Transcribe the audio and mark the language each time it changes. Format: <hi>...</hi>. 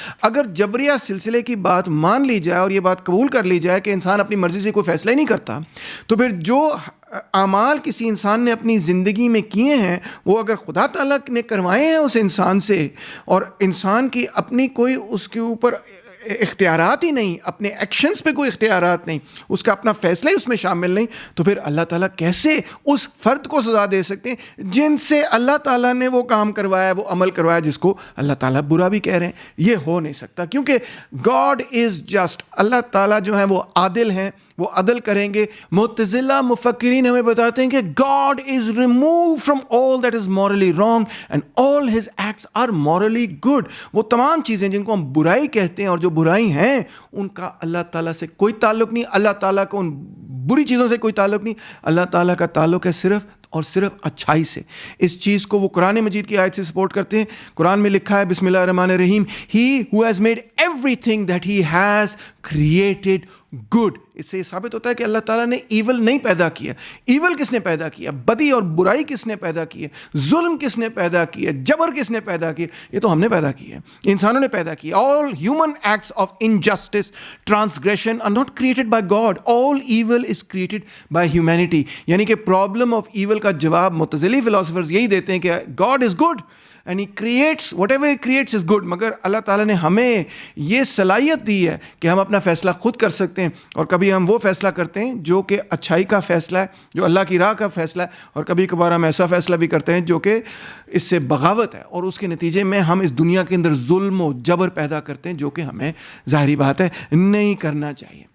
<ur>اگر جبریہ سلسلے کی بات مان لی جائے اور یہ بات قبول کر لی جائے کہ انسان اپنی مرضی سے کوئی فیصلہ ہی نہیں کرتا, تو پھر جو اعمال کسی انسان نے اپنی زندگی میں کیے ہیں وہ اگر خدا تعالیٰ نے کروائے ہیں اس انسان سے, اور انسان کی اپنی کوئی اس کے اوپر اختیارات ہی نہیں, اپنے ایکشنز پہ کوئی اختیارات نہیں, اس کا اپنا فیصلہ ہی اس میں شامل نہیں, تو پھر اللہ تعالیٰ کیسے اس فرد کو سزا دے سکتے ہیں جن سے اللہ تعالیٰ نے وہ کام کروایا, وہ عمل کروایا جس کو اللہ تعالیٰ برا بھی کہہ رہے ہیں. یہ ہو نہیں سکتا, کیونکہ</ur> <en>God is just,</en> <ur>اللہ تعالیٰ جو ہیں وہ عادل ہیں, وہ عدل کریں گے. معتزلہ مفکرین ہمیں بتاتے ہیں کہ</ur> <en>God is removed from all that is morally wrong and all his acts are morally good.</en> <ur>وہ تمام چیزیں جن کو ہم برائی کہتے ہیں اور جو برائی ہیں ان کا اللہ تعالیٰ سے کوئی تعلق نہیں, اللہ تعالیٰ کو ان بری چیزوں سے کوئی تعلق نہیں, اللہ تعالیٰ کا تعلق ہے صرف اور صرف اچھائی سے. اس چیز کو وہ قرآن مجید کی آیت سے سپورٹ کرتے ہیں. قرآن میں لکھا ہے</ur> <ar>بسم اللہ الرحمن الرحیم,</ar> <en>He who has made everything that he has created good.</en> <ur>اس سے یہ ثابت ہوتا ہے کہ اللہ تعالیٰ نے ایول نہیں پیدا کیا. ایول کس نے پیدا کیا, بدی اور برائی کس نے پیدا کی ہے, ظلم کس نے پیدا کیا, جبر کس نے پیدا کیا, یہ تو ہم نے پیدا کیا ہے, انسانوں نے پیدا کیا.</ur> <en>All human acts of injustice, transgression are not created by God. All evil is created by humanity.</en> <ur>یعنی کہ پرابلم آف ایول کا جواب معتزلی فلاسفرز یہی دیتے ہیں کہ</ur> <en>God is good and he creates whatever he creates is good.</en> <ur>مگر اللہ تعالیٰ نے ہمیں یہ صلاحیت دی ہے کہ ہم اپنا فیصلہ خود کر سکتے ہیں, اور کبھی ہم وہ فیصلہ کرتے ہیں جو کہ اچھائی کا فیصلہ ہے, جو اللہ کی راہ کا فیصلہ ہے, اور کبھی کبھار ہم ایسا فیصلہ بھی کرتے ہیں جو کہ اس سے بغاوت ہے, اور اس کے نتیجے میں ہم اس دنیا کے اندر ظلم و جبر پیدا کرتے ہیں جو کہ ہمیں ظاہری بات ہے نہیں کرنا چاہیے.</ur>